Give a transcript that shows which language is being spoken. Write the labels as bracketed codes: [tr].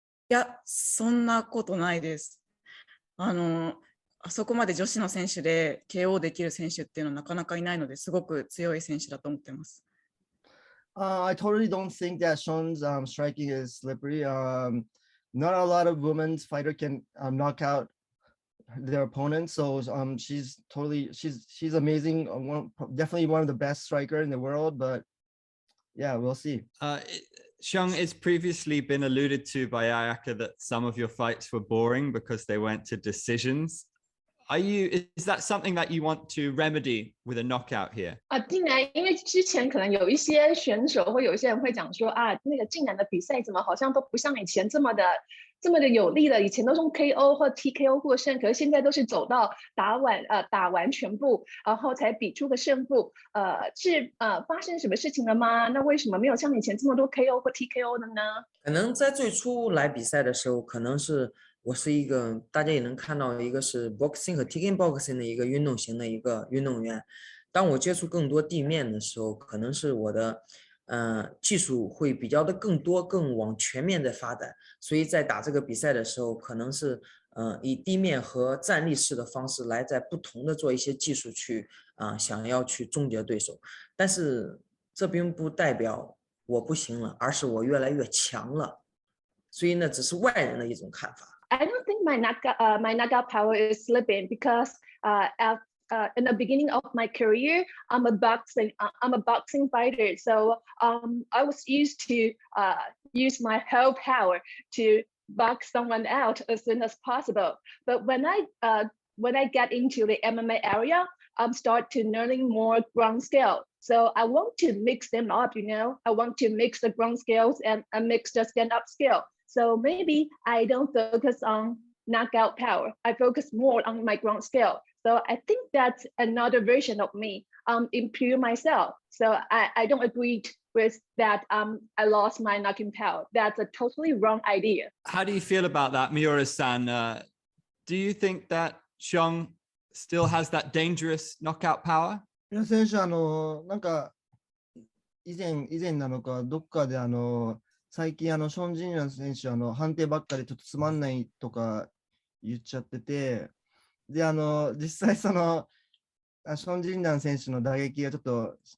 [ja] いや、そんなことないです。あそこまで女子の選手で KO できる選手っていうのはなかなかいないので、すごく強い選手だと思ってます。 [en] I totally don't think that Sean's striking is slippery. Not a lot of women's fighter can knock out their opponents. So she's amazing. Definitely one of the best striker in the world. But yeah, we'll see. Xiong, it's previously been alluded to by Ayaka that some of your fights were boring because they went to decisions. Is that something that you want to remedy with a knockout here? [zh] 竟然因为之前可能有一些选手或有些人会讲说那个竟然的比赛怎么好像都不像以前这么的有力了，以前都是用 KO 或 TKO 获胜，可是现在都是走到打完全部，然后才比出个胜负。是发生什么事情了吗？那为什么没有像以前这么多 KO 或 TKO 的呢？可能在最初来比赛的时候，可能是我是一个大家也能看到，一个是 boxing 和 kickboxing 的一个运动型的一个运动员。当我接触更多地面的时候，可能是我的技术会比较的更多，更往全面的发展。所以在打这个比赛的时候，可能是以地面和站立式的方式来在不同的做一些技术去想要去终结对手。但是这并不代表我不行了，而是我越来越强了。所以呢，只是外人的一种看法。 [en] I don't think my knockout power is slipping because in the beginning of my career, I'm a boxing fighter. So I was used to use my whole power to box someone out as soon as possible. But when I get into the MMA area, I'm start to learning more ground skill. So I want to mix them up, I want to mix the ground skills and mix the stand-up skill. So maybe I don't focus on knockout power. I focus more on my ground skill. So I think that's another version of me, improve myself. So I don't agree with that. I lost my knocking power. That's a totally wrong idea. How do you feel about that, Miura-san? Do you think that Xiong still has that dangerous knockout power? [ja] 皆選手なんか以前なのかどっかで最近ション・ジンナン選手判定ばっかりちょっとつまんないとか言っちゃってて、で実際ション・ジンナン選手の打撃がちょっと